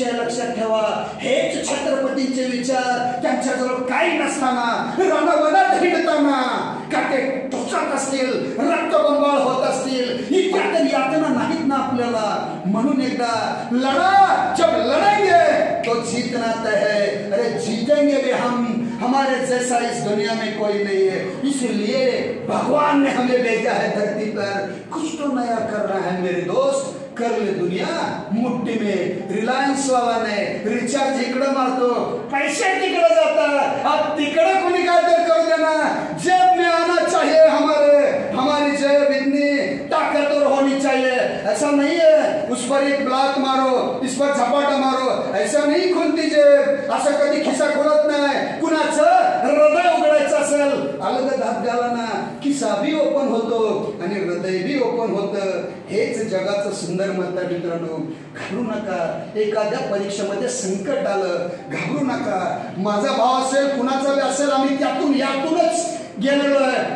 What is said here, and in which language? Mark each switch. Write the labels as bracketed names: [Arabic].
[Marathi] लक्षात ठेवा, हेच छत्रपतींचे विचार. त्यांच्याजवळ काही नसताना, रणवनात हिंडताना काटे टोचत असतील, रक्तबंबाळ होत असतील, इतक्या तरी यातना नाहीत ना आपल्याला. म्हणून एकदा लढा, [Hindi] जब लढेंगे तो जीतना तय है. अरे जीतेंगे भी हम, हमारे जैसा इस दुनिया में कोई नहीं है. इसलिए भगवान ने हमें भेजा है धरती पर, कुछ तो नया करना है मेरे दोस्त. कर ले दुनिया मुट्ठी में. [Marathi] रिलायन्स वाला ने रिचार्ज इकडे मारतो, पैसे तिकडे जातात. अब तिकडे कोणी काय तर करू देना. [Hindi] जेब में आना चाहिए हमारी जेब इतनी ताकतवर होनी चाहिए. ऐसा नहीं है उस पर एक ब्लॉक मारो, इस पर झपाटा मारो, ऐसा नहीं खुलती जेब. [Marathi] असं कधी खिसा खोलत नाही. कुणाचं हृदय उघडायचं असेल, अलगद हात घाला ना, खिसा भी ओपन होतो आणि हृदय भी ओपन होतं. हेच जगाचं सुंदर मत आहे. मित्रांनो, घाबरू नका. एखाद्या परीक्षेमध्ये संकट आलं, घाबरू नका. माझा भाव असेल, कुणाचा बी असेल, आम्ही यातूनच गेलेलो आहे.